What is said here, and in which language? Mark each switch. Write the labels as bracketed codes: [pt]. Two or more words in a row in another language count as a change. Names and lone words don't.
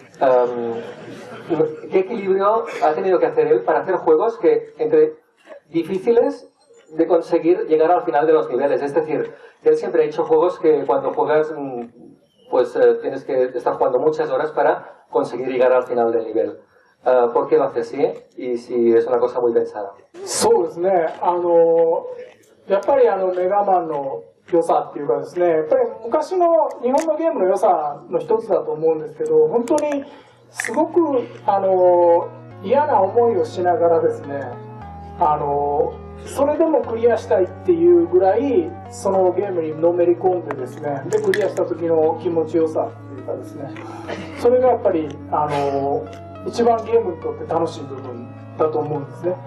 [es] ¿Qué equilibrio ha tenido que hacer él para hacer juegos que entre difíciles de conseguir llegar al final de los niveles? Es decir, él siempre ha hecho juegos que cuando juegas pues tienes que estar jugando muchas horas para conseguir llegar al final del nivel. ¿Por qué lo hace así? Y si es una cosa muy pensada. [ja] そうですね。やっぱりメガマンの良さっていうかですね、やっぱり昔の日本のゲームの良さの一つだと思うんですけど、本当にすごく嫌な思いをしながらですね、それでもクリアしたいっていうぐらいそのゲームにのめり込んでですね、でクリアした時の気持ちよさっていうかですね、それがやっぱり一番ゲームにとって楽しい部分だと思うんですね。